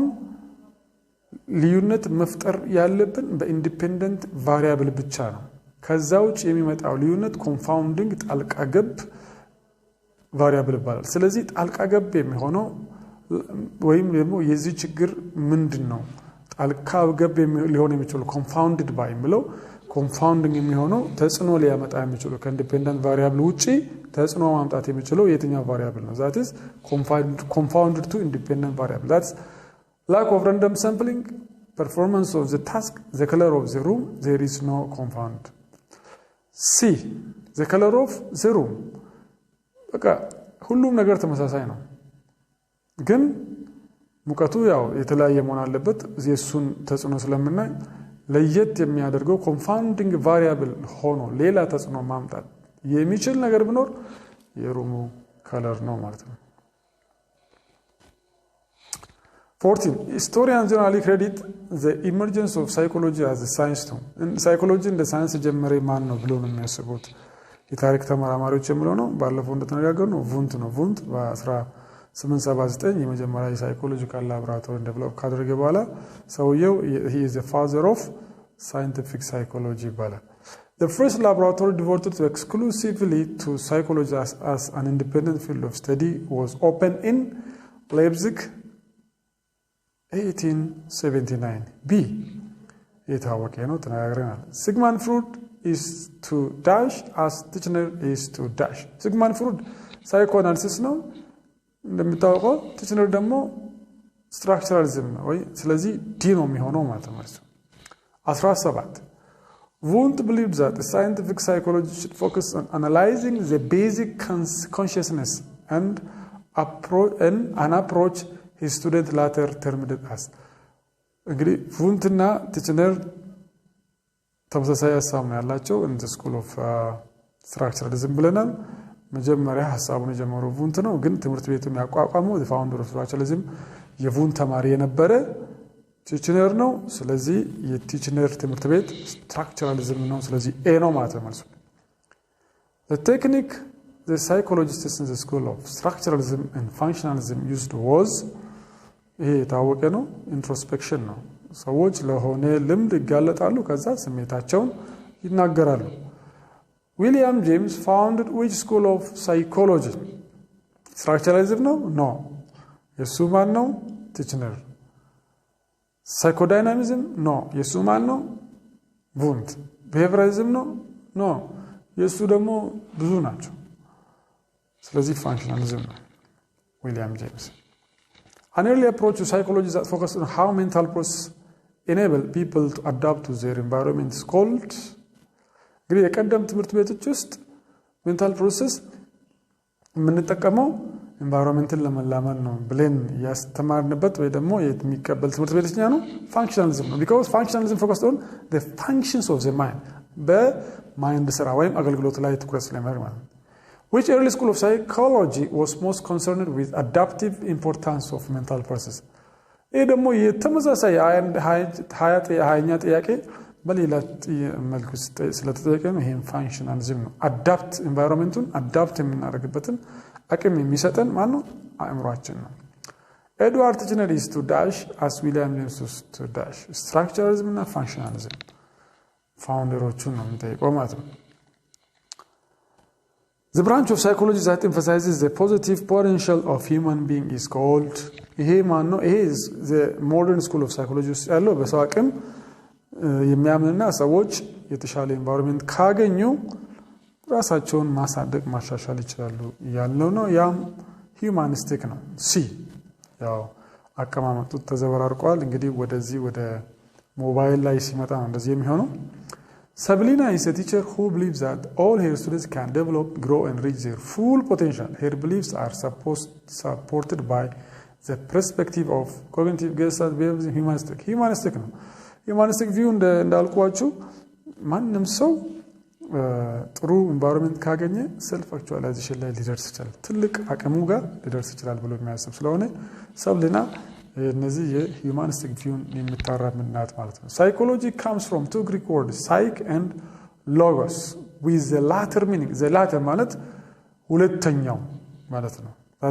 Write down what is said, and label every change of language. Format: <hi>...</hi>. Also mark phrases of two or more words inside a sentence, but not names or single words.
<am>ልዩነት መፍጠር ያለብን</am> <en>independent variable</en> <am>ብቻ ነው ከዛው ውጭ የሚመጣው ልዩነት ኮንፋውንዲንግ ጣልቃ ገብ ቫሪያብል ይባላል ስለዚህ ጣልቃ ገብ የሚሆነው ወይም ደግሞ የዚህ ችግር ምንድነው ጣልቃ ገብ ሊሆን የሚችለው</am> <en>confounded by</en> <am>ብለው ኮንፋውንዲንግ የሚሆነው ተጽዕኖ ሊያመጣ የሚችለው</am> <en>independent variable</en> <am>ውጪ ተጽዕኖ ማምጣት የሚችለው የትኛው ቫሪያብል ነው</am> <en>that is confounded to independent variable that's lack of random sampling performance of the task the color of the room there is no confound c the color of the room</en> <am>በቃ ሁሉም ነገር ተመሳሳይ ነው ግን ሙቀቱ ያው የተለያየ መሆን አለበት የሱን ተጽዕኖ ስለምናይ ለየት የሚያደርገው</am> <en>confounding variable</en> <am>ሆኖ ሌላ ተጽዕኖ ማምጣት የሚችል ነገር ቢኖር</am> <en>room color</en> <am>ነው ማለት ነው</am> <en>14 historians generally credit the emergence of psychology as a science too in psychology እንደ ሳይንስ</en> <am>ጀመረ ማን ነው ብሎ ነው የሚያስቡት የታሪክ ተመራማሪዎች የሚለው ነው ባለፈው እንደተነጋገርነው ቮንት ነው ቮንት በ1879 የመጀመሪያ</am> <en>psychological laboratory develop</en> <am>ካደረገ በኋላ ሰውየው</am> <en>he is the father of scientific psychology ይባላል The first laboratory devoted exclusively to psychology as an independent field of study was opened in Leipzig</en> <am>1879 B የታወቀ ነው ተነጋግረናል</am> <en>Sigmund Freud is to dash as Titchener is to dash</en> <am>Sigmund Freud psychoanalysis ነው እንደምታውቀው Titchener ደግሞ structuralism ነው ወይ ስለዚህ ዲ ነው የሚሆነው ማለት ነው</am> <en>17 Wundt believed that the scientific psychology should focus on analyzing the basic consciousness and an approach his student later termed it as እንግዲህ ቮንትና ቲችነር</en> <am>ተመሳሳይ ሐሳብ ነው ያላቸው</am> <en>in the school of structuralism</en> <am>ብለናል መጀመሪያ ሐሳቡን የጀመረው ቮንት ነው ግን ትምህርት ቤቱን ያቋቋመው</am> <en>the founder of structuralism</en> <am>የቮንት ተማሪ የነበረ ቲችነር ነው ስለዚህ የቲችነር ትምህርት ቤት structuralism ነው ስለዚህ ኤ ነው ማለት ነው</am> <en>The technique the psychologists in the school of structuralism and functionalism used was</en> <am>ይሄ ታወቀ ነው</am> <en>introspection</en> <am>ነው ሰዎች ለሆነ ልምድ ይጋለጣሉ ከዛ ስሜታቸውን ይናገራሉ</am> <en>William James founded which school of psychology structuralism no</en> <am>የሱ ማን ነው</am> <en>Titchener psychodynamism no</en> <am>የሱ ማን ነው</am> <en>Wundt behavioralism no</en> <am>የሱ ደግሞ ብዙ ናቸው ስለዚህ functionalism ነው</am> <en>William James An early approach to psychology that focused on how mental processes enable people to adapt to their environment is called</en> <am>እንግዲህ የቀደም ትምህርት ቤቶች ውስጥ</am> <en>mental process</en> <am>የምንጠቀመው environmental ለመላመድ ነው ብለን ያስተማርንበት ወይ ደግሞ የሚቀበል ትምህርት ቤትኛ ነው functionalism ነው</am> <en>because functionalism focused on the functions of the mind</en> <am>በማይንድ ስራ ወይም አገልግሎት ላይ ትኩረት ስለሚያደርግ ማለት ነው</am> <en>Which early school of psychology was most concerned with adaptive importance of mental process?</en> <am>ይህ ደግሞ የተመሳሳይ ሃያኛ ጥያቄ በሌላ መልኩ ስለተጠየቀ ነው ይሄን functionalism ነው</am> <en>adapt environmenቱን adapt</en> <am>የምናደርግበትን አቅም የሚሰጠን ማን ነው አእምሮአችን ነው</am> <en>Edward Titchener is to dash as William James is to dash structuralism</en> <am>እና functionalism founderoቹን ነው የምንጠይቀው ማለት ነው</am> <en>The branch of psychology that emphasizes the positive potential of human being is called</en> <am>ይሄ ማን ነው ይሄ</am> <en>the modern school of psychology</en> <am>ያለው በሰው አቅም የሚያምንና ሰዎች የተሻለ environment ካገኙ ራሳቸውን ማሳደግ ማሻሻል ይችላሉ ያለው ነው ያም humanistic ነው ሲ ያው አቀማመጡ ተዘበራርቋል እንግዲህ ወደዚህ ወደ ሞባይል ላይ ሲመጣ ነው እንደዚህ የሚሆነው</am> <en>Sabrina is a teacher who believes that all her students can develop, grow and reach their full potential. Her beliefs are supported by the perspective of cognitive gestalt behaviorism humanistic</en> <am>ነው</am> <en>humanistic view</en> <am>እንዳልኳችሁ ማንም ሰው ጥሩ environment ካገኘ</am> <en>self actualization</en> <am>ላይ ሊደርስ ይችላል ትልቅ አቅሙ ጋር ሊደርስ ይችላል ብሎ የሚያስብ ስለሆነ ሰብሊና</am> <en>እነዚህ የhumanistic view</en> <am>የሚታራምናት ማለት ነው</am> <en>psychology comes from two Greek words psych and logos with the latter meaning the latter</en> <am>ማለት ሁለተኛው ማለት ነው</am> <en>that</en>